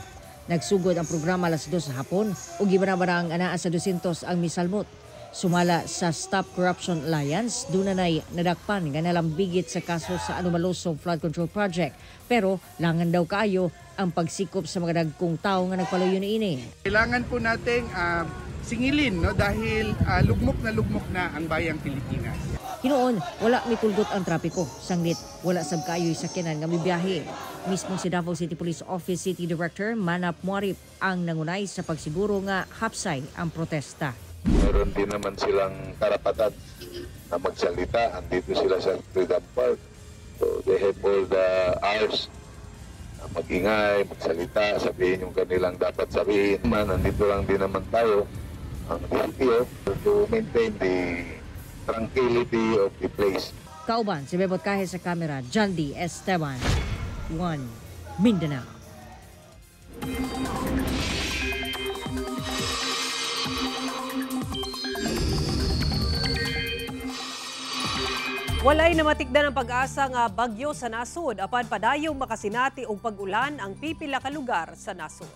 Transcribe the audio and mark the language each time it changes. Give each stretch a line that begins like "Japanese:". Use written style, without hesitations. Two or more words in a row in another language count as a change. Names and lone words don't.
Cebuano: Nagsugod ang programa alas 2 sa hapon ug gibanabara ang anaa sa 200 ang misalmot. Sumala sa Stop Corruption Alliance, dunay nadakpan nga nalambigit sa kaso sa anomalosong flood control project. Pero langan daw kaayo ang pagsikop sa mga dagkong tao nga nagpaluyo niini.
Filipino: Kailangan po nating singilin no dahil lugmok na ang bayang Pilipinas.
Cebuano: Hinoon, wala mitulgot ang trapiko. Sanglit, wala sab kaayo'y sakyanan nga mibiyahe. Mismo si Davao City Police Office City Director Manap Muarip ang nangunay sa pagsiguro nga hapsay ang protesta.
Filipino: Meron din naman silang karapatan na magsalita. Andito sila sa Freedom Park.
English: So they have all the hours
Filipino: na mag-ingay, magsalita, sabihin yung kanilang dapat sabihin. Nandito lang din naman tayo ang DPO
English: to maintain the tranquility of the place.
Cebuano: Kauban, si Bebot Kahe sa kamera, John D. Esteban, 1 Mindanao. Walay namatikdan ang pag-asa nga bagyo sa nasod apan padayong makasinati og pag-ulan ang pipila ka lugar sa nasod.